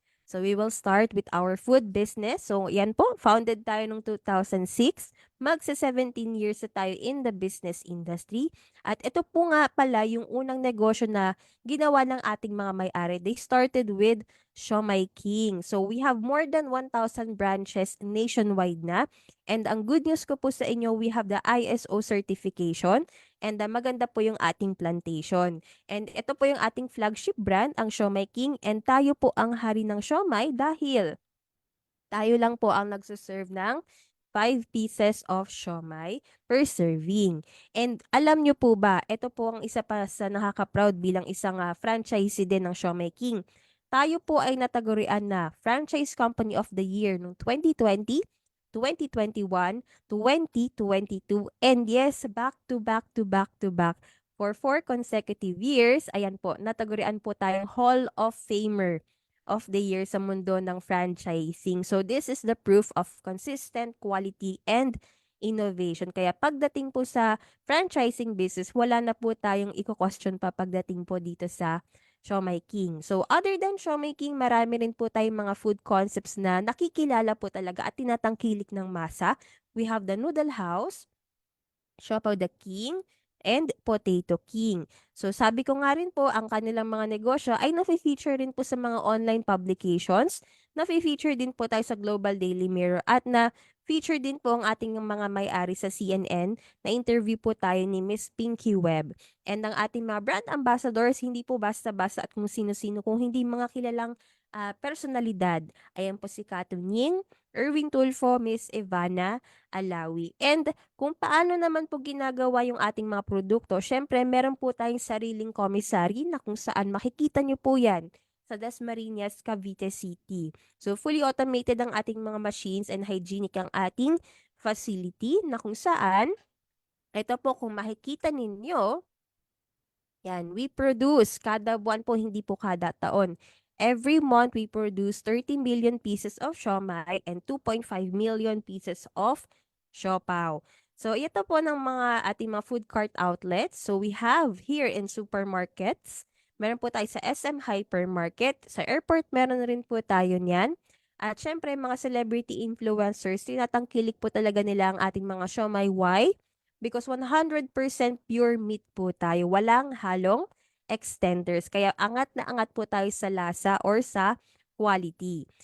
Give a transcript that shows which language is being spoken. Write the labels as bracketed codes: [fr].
[en] So, we will start with our food business. So, yan po, founded tayo noong 2006. [tl] Magsa 17 years na tayo in the business industry. At ito po nga pala yung unang negosyo na ginawa ng ating mga may-ari. [en] They started with Siomai King. So we have more than 1,000 branches nationwide na. [tl] And ang good news ko po sa inyo, [en] we have the ISO certification [tl] and maganda po yung ating plantation. And ito po yung ating flagship brand, ang Siomai King. And tayo po ang hari ng siomai dahil tayo lang po ang nagsuserve ng [en] 5 pieces of siomai per serving. [tl] And alam nyo po ba, ito po ang isa pa sa nakaka-proud bilang isang franchisee din ng Siomai King. Tayo po ay natagurian na [en] Franchise Company of the Year noong 2020, 2021, 2022, and yes, back to back to back to back for 4 consecutive years. [tl] Ayan po, natagurian po tayong Hall of Famer of the year sa mundo ng franchising. [en] So this is the proof of consistent quality and innovation. [tl] Kaya pagdating po sa franchising business, wala na po tayong i-question pa pagdating po dito sa Siomai King. So other than Siomai King, marami rin po tayong mga food concepts na nakikilala po talaga at tinatangkilik ng masa. [en] We have the Noodle House, Siopaw the King, and Potato King. [tl] So sabi ko nga rin po, ang kanilang mga negosyo ay nafe-feature rin po sa mga online publications, nafe-feature din po tayo sa Global Daily Mirror at na-feature din po ang ating mga may-ari sa CNN. Na-interview po tayo ni Miss Pinky Webb. And ang ating mga brand ambassadors, hindi po basta-basta at kung sino-sino, kung hindi mga kilalang personalidad. Ayan po si Katun Ying, Erwin Tulfo, Miss Ivana Alawi. And kung paano naman po ginagawa yung ating mga produkto, syempre meron po tayong sariling commissary na kung saan makikita nyo po yan sa Dasmariñas, Cavite City. So fully automated ang ating mga machines and hygienic ang ating facility na kung saan, ito po kung makikita ninyo, yan, we produce kada buwan po, hindi po kada taon. [en] Every month, we produce 30 million pieces of siomai and 2.5 million pieces of siopaw. [tl] So, ito po ng mga ating mga food cart outlets. [en] So, we have here in supermarkets. [tl] Meron po tayo sa SM Hypermarket. Sa airport, meron rin po tayo niyan. At syempre, mga celebrity influencers, tinatangkilik po talaga nila ang ating mga siomai. [en] Why? Because 100% pure meat po tayo. [tl] Walang halong extenders. Kaya angat na angat po tayo sa lasa or sa quality.